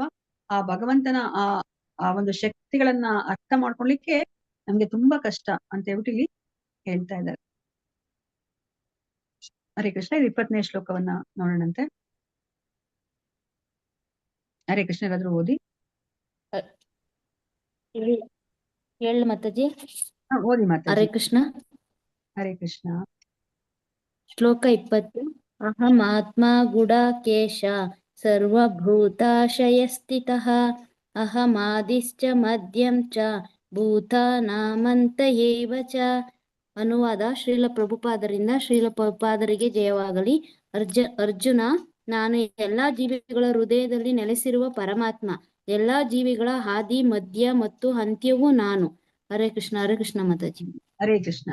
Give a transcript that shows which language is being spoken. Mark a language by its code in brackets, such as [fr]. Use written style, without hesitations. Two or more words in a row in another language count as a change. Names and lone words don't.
[kn] ಆ ಭಗವಂತನ ಆ ಒಂದು ಶಕ್ತಿಗಳನ್ನ ಅರ್ಥ ಮಾಡ್ಕೊಳ್ಲಿಕ್ಕೆ ನಮ್ಗೆ ತುಂಬಾ ಕಷ್ಟ ಅಂತ ಹೇಳ್ಬಿಟ್ಟು ಇಲ್ಲಿ ಹೇಳ್ತಾ ಇದ್ದಾರೆ. ಹರೇ ಕೃಷ್ಣ. ಇದು 20ನೇ ಶ್ಲೋಕವನ್ನ ನೋಡೋಣಂತೆ. ಹರೇ ಕೃಷ್ಣ. ಯಾರಾದ್ರೂ ಓದಿ. ಹೇಳ ಮಾತಾಜಿ. ಓದಿ ಮಾತಾಜಿ. ಹರೇ ಕೃಷ್ಣ. ಹರೇ ಕೃಷ್ಣ. ಶ್ಲೋಕ 20. [sa] ಅಹಂ ಆತ್ಮ ಗುಡಾಕೇಶ ಸರ್ವಭೂತಾಶಯ ಸ್ಥಿತಃ ಅಹಮಾದಿಶ್ಚ ಮಧ್ಯಂ ಚ ಭೂತಾನಾಮಂತ ಏವ ಚ. [kn] ಅನುವಾದ ಶ್ರೀಲ ಪ್ರಭುಪಾದರಿಂದ. ಶ್ರೀಲ ಪ್ರಭುಪಾದರಿಗೆ ಜಯವಾಗಲಿ. ಅರ್ಜುನ, ನಾನು ಎಲ್ಲಾ ಜೀವಿಗಳ ಹೃದಯದಲ್ಲಿ ನೆಲೆಸಿರುವ ಪರಮಾತ್ಮ. ಎಲ್ಲಾ ಜೀವಿಗಳ ಆದಿ ಮಧ್ಯ ಮತ್ತು ಅಂತ್ಯವೂ ನಾನು. ಹರೇ ಕೃಷ್ಣ ಮಾತಾಜಿ. ಹರೇ ಕೃಷ್ಣ.